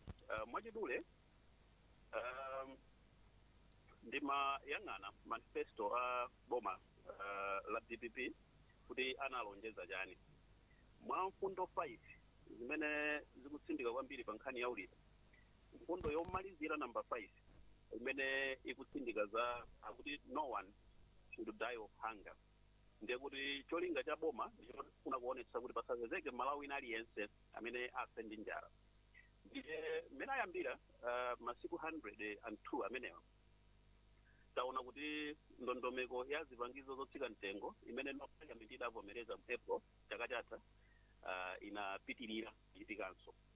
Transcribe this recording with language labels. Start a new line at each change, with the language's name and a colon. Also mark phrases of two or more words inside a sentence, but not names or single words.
Nyanja: Mwachidule ndimayang'ana manifesto a boma la DPP kuti analonjeza chani. Mwa mfundo 5 zimene zikutsindika kwambiri pa nkhani ya ulimi, mfundo yomalizira number 5 imene ikutsindika za akuti
English: no one should die of hunger.
Nyanja: Ndiye kuti cholinga cha boma ndikufuna kuonetsa kuti pasapezeke Malawi ina aliyense amene afe ndi njala. Ndiye mmene ayambira masiku 102 amenewa taona kuti ndondomeko ya zipangizo zotsika mtengo imene parliament idavomereza mu April chaka chatha inapitirira kuchitikanso.